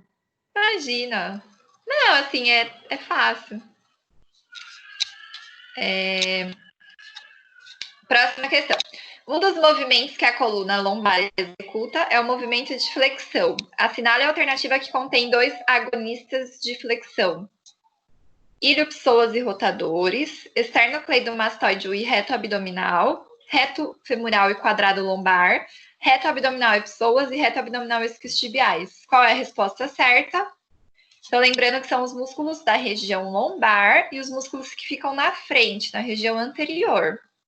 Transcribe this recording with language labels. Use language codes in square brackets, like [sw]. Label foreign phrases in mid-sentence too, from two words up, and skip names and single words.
[pt] Imagina. Não, assim, é fácil. Próxima questão. Um dos movimentos que a coluna lombar executa é o movimento de flexão. Assinale a alternativa que contém 2 agonistas de flexão. Ilho-psoas e rotadores, esternocleidomastoide e reto abdominal, reto femoral e quadrado lombar, reto abdominal e psoas e reto abdominal e isquiotibiais. Qual é a resposta certa? Então, lembrando que são os músculos da região lombar e os músculos que ficam na frente, na região anterior.